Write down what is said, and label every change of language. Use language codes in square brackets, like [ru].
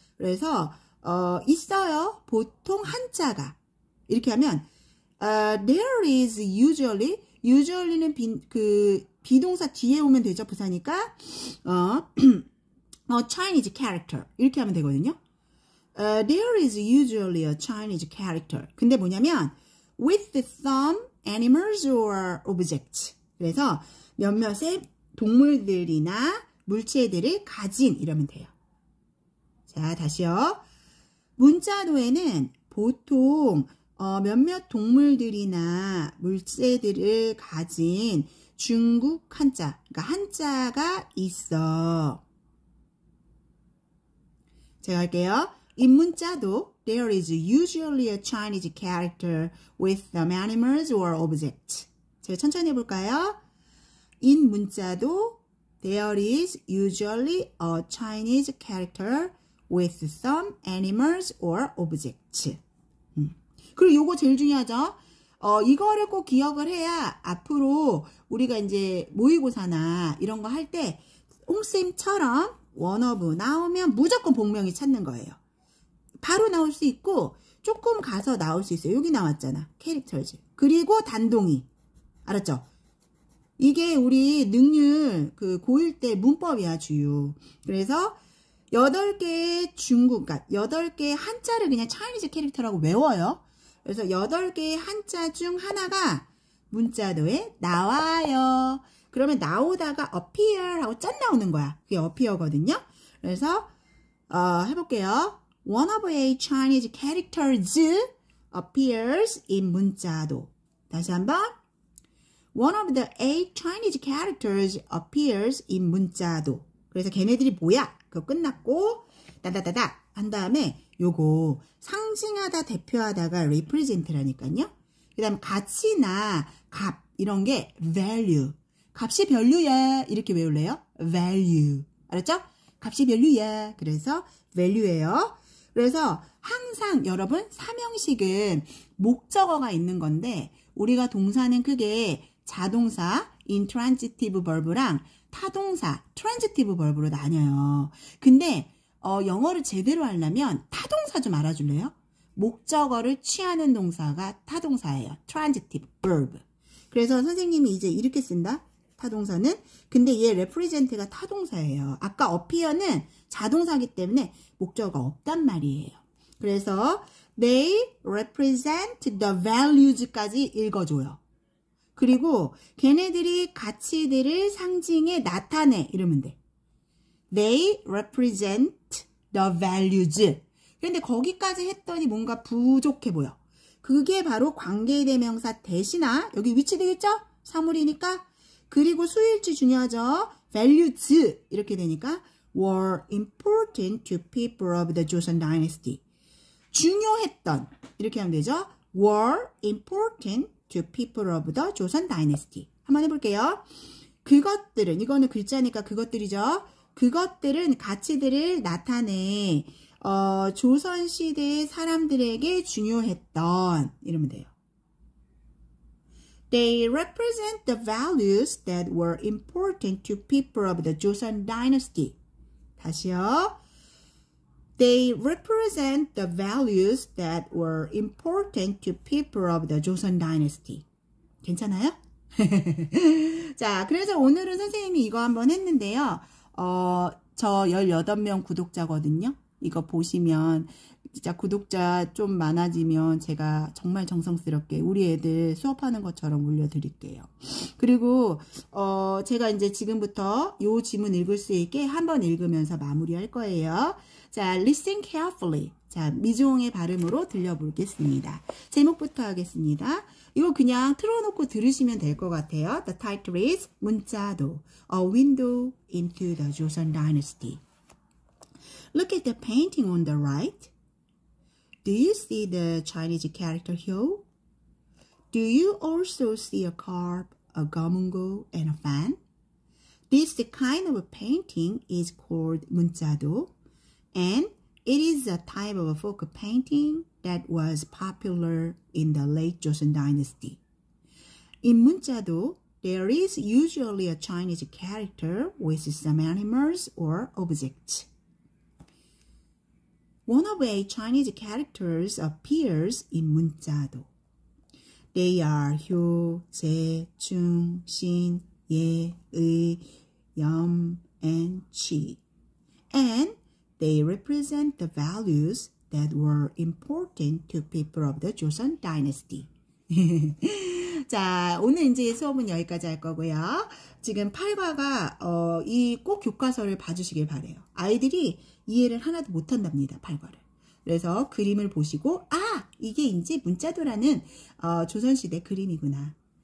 [ko] 그래서 있어요. 보통 한자가 이렇게 하면 [en] there is usually [ko] 는 비동사 뒤에 오면 되죠. 부사니까 [en] Chinese character [ko] 이렇게 하면 되거든요. [en] There is usually a Chinese character. [ko] 근데 뭐냐면 [en] with some animals or objects. [ko] 그래서 몇몇의 동물들이나 물체들을 가진 이러면 돼요. 자, 다시요. 문자도에는 보통 몇몇 동물들이나 물체들을 가진 중국 한자, 그러니까 한자가 있어. 제가 할게요. [en] In 문자도 there is usually a Chinese character with some animals or objects. [ko] 제가 천천히 해볼까요? [en] In 문자도 there is usually a Chinese character with some animals or objects. [ko] 그리고 요거 제일 중요하죠. 이거를 꼭 기억을 해야 앞으로 우리가 이제 모의고사나 이런 거 할 때 홍쌤처럼 원어브 나오면 무조건 복명이 찾는 거예요. 바로 나올 수 있고 조금 가서 나올 수 있어요. 여기 나왔잖아. 캐릭터즈. 그리고 단동이. 알았죠? 이게 우리 능률 그 고1 때 문법이야, 주요. 그래서 8개의 중국, 그러니까 8개의 한자를 그냥 차이니즈 캐릭터라고 외워요. 그래서 8개의 한자 중 하나가 문자도에 나와요. 그러면 나오다가 appear 하고 짠 나오는 거야. 그게 appear거든요. 그래서 해볼게요. [en] One of a Chinese characters appears in 문자도. [ko] 다시 한번. [en] One of the 8 Chinese characters appears in 문자도. [ko] 그래서 걔네들이 뭐야? 그거 끝났고 따다다다 한 다음에 요거 상징하다 대표하다가 represent라니까요. 그 다음 가치나 값 이런 게 value. 값이 별류야 이렇게 외울래요? value. 알았죠? 값이 별류야. 그래서 value예요. 그래서 항상 여러분 삼형식은 목적어가 있는 건데 우리가 동사는 크게 자동사 intransitive verb랑 타동사 transitive verb로 나뉘어요. 근데 영어를 제대로 하려면 타동사 좀 알아줄래요? 목적어를 취하는 동사가 타동사예요. [en] transitive verb. [ko] 그래서 선생님이 이제 이렇게 쓴다. 타동사는. 근데 얘 represent가 타동사예요. 아까 appear는 자동사기 때문에 목적어가 없단 말이에요. 그래서 [en] they represent the values까지 [ko] 읽어줘요. 그리고 걔네들이 가치들을 상징에 나타내 이러면 돼. [en] They represent the values. [ko] 그런데 거기까지 했더니 뭔가 부족해 보여. 그게 바로 관계대명사 대신아 여기 위치 되겠죠? 사물이니까. 그리고 수일치 중요하죠. [en] values [ko] 이렇게 되니까 [en] were important to people of the Joseon dynasty. [ko] 중요했던 이렇게 하면 되죠. [en] were important to people of the Joseon dynasty. [ko] 한번 해볼게요. 그것들은 이거는 글자니까 그것들이죠. 그것들은 가치들을 나타내 조선시대의 사람들에게 중요했던 이러면 돼요. [en] They represent the values that were important to people of the Joseon dynasty. [ko] 다시요. [en] They represent the values that were important to people of the Joseon dynasty. [ko] 괜찮아요? 자, 그래서 오늘은 선생님이 이거 한번 했는데요. 저 18명 구독자거든요. 이거 보시면 진짜 구독자 좀 많아지면 제가 정말 정성스럽게 우리 애들 수업하는 것처럼 올려드릴게요. 그리고 제가 이제 지금부터 요 지문 읽을 수 있게 한번 읽으면서 마무리할 거예요. [en] 자, listen carefully. [ko] 자, 미종의 발음으로 들려보겠습니다. 제목부터 하겠습니다. 이거 그냥 틀어놓고 들으시면 될 것 같아요. [en] The title is 문자도, A Window into the Joseon Dynasty. Look at the painting on the right. Do you see the Chinese character here? Do you also see a carp, a gamungo, and a fan? This kind of a painting is called 문자도, and it is a type of a folk painting that was popular in the late Joseon dynasty. In 문자도, there is usually a Chinese character with some animals or objects. One of the Chinese characters appears in 문자도. They are 효, 재, 중, 신, 예, 의, 염, and 치. And they represent the values that were important to people of the Joseon dynasty. [ko] 자, 오늘 이제 수업은 여기까지 할 거고요. 지금 8과가 이 꼭 교과서를 봐주시길 바래요. 아이들이 이해를 하나도 못한답니다. 8과를. 그래서 그림을 보시고 이게 이제 문자도라는 조선시대 그림이구나.